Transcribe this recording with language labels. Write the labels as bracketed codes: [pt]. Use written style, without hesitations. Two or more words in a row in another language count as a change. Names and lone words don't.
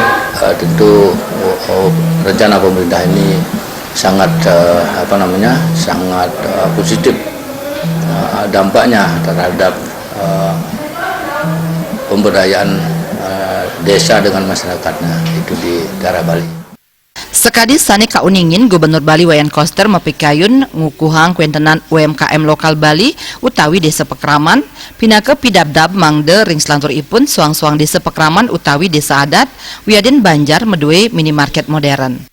[id] Tentu rencana pemerintah ini sangat sangat positif dampaknya terhadap pemberdayaan desa dengan masyarakatnya itu di daerah Bali. [ban] Sekadis sani kauningin Gubernur Bali Wayan Koster mapikayun ngukuhang kuentenan UMKM lokal Bali utawi Desa Pekraman pinaka pidabdab mangde ring selantur ipun suang-suang Desa Pekraman utawi Desa Adat wiadin Banjar medue [id] minimarket modern.